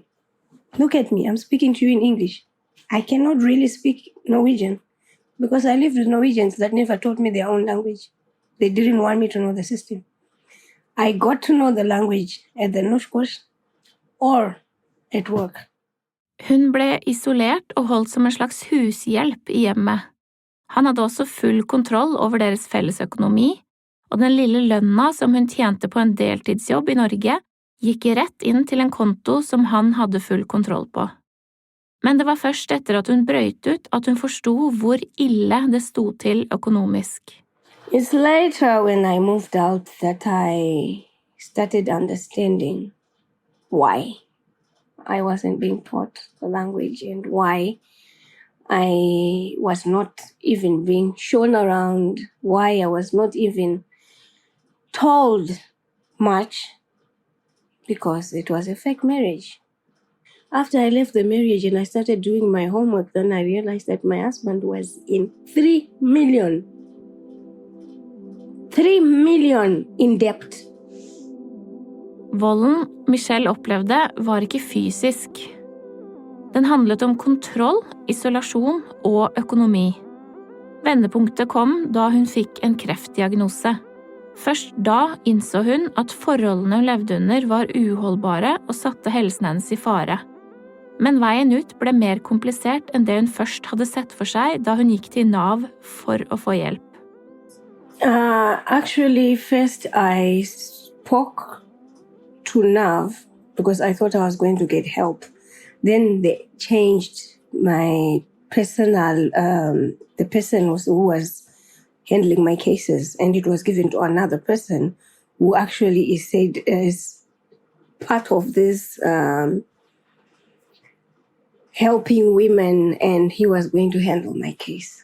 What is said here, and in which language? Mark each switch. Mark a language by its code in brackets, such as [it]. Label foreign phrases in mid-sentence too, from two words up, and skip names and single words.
[en] Look at me, I'm speaking to you in English. I cannot really speak Norwegian because I lived with Norwegians that never taught me their own language. They didn't want me to know the system. I got to know the language at the Norskurs or at work. [no] Hun ble isolert og holdt som en slags hushjelp I hjemmet. Han hadde også full kontroll over deres fellesøkonomi, og den lille lønna som hun tjente på en deltidsjobb I Norge, gikk rett inn til en konto som han hadde full kontroll på. Men det var først etter at hun brøyt ut at hun forstod hvor ille det sto til økonomisk. [en] It's later when I moved out that I started understanding why I wasn't being taught the language and why I was not even being shown around, why I was not even told much, because it was a fake marriage. After I left the marriage and I started doing my homework, then I realized that my husband was in 3 million in debt. [no] Volden Michelle opplevde var ikke fysisk. Den handlet om kontroll, isolasjon og økonomi. Vendepunktet kom da hun fikk en kreftdiagnose. Først da innså hun at forholdene hun levde under var uholdbare og satte helsen hennes I fare. Men veien ut ble mer komplisert enn det hun først hadde sett for seg da hun gikk til NAV for å få hjelp. [en] Actually, first I spoke to NAV because I thought I was going to get help. Then they changed my personal, the person who was handling my cases, and it was given to another person who actually is part of this helping women, and he was going to handle my case.